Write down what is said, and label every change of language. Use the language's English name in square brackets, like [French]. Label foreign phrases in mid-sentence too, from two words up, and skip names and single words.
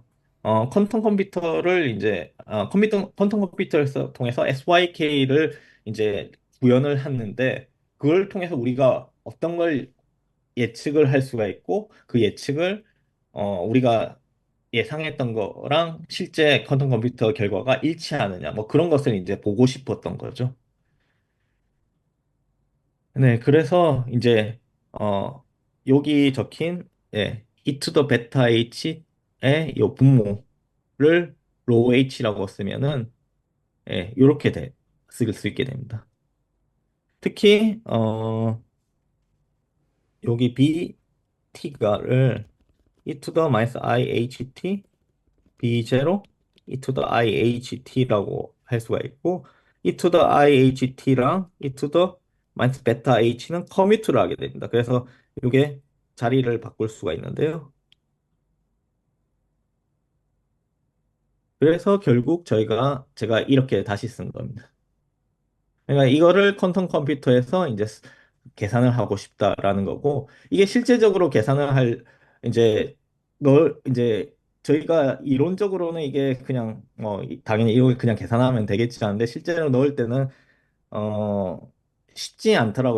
[Korean] 퀀텀 컴퓨터를 이제, 퀀텀 컴퓨터에서 통해서 SYK를 이제 구현을 했는데, 그걸 통해서 우리가 어떤 걸 예측을 할 수가 있고, 그 예측을, 우리가 예상했던 거랑 실제 퀀텀 컴퓨터 결과가 일치하느냐, 뭐 그런 것을 이제 보고 싶었던 거죠. 네, 그래서 이제 여기 적힌 [English] e to the [Korean] 베타 h의 요 분모를 로우 h라고 쓰면은 이렇게 쓸 수 있게 됩니다. 특히 여기 bt가를 [English] e to the minus iht b0 e to the iht라고 [Korean] 할 수가 있고 [English] e to the iht랑 e to the minus beta h는 [Korean] 커뮤트를 하게 됩니다. 그래서 이게 자리를 바꿀 수가 있는데요. 그래서 결국 제가 이렇게 다시 쓴 겁니다. 그러니까 이거를 퀀텀 컴퓨터에서 이제 계산을 하고 싶다라는 거고, 이게 실제적으로 계산을 할, 이제, 널, 이제, 저희가 이론적으로는 이게 그냥, 당연히 이거 그냥 계산하면 되겠지 하는데, 실제로 넣을 때는 어, 쉽지 않더라고요.